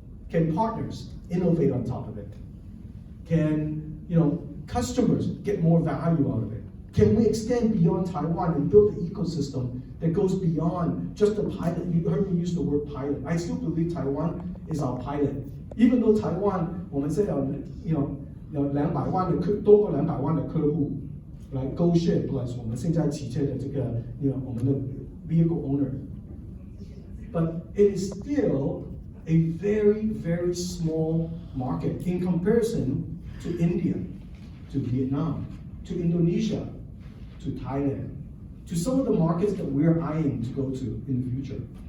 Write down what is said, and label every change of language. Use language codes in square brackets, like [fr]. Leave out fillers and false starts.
[en] Can partners innovate on top of it? Can customers get more value out of it? Can we extend beyond Taiwan and build an ecosystem that goes beyond just a pilot? You heard me use the word pilot. I still believe Taiwan is our pilot. Even though Taiwan, [zh] 我们是有200万的多过200万的客户来 Go Share Plus 我们现在骑车的这个我们的 [en] vehicle owner. But it is still a very, very small market in comparison to India, to Vietnam, to Indonesia, to Thailand, to some of the markets that we're eyeing to go to in the future.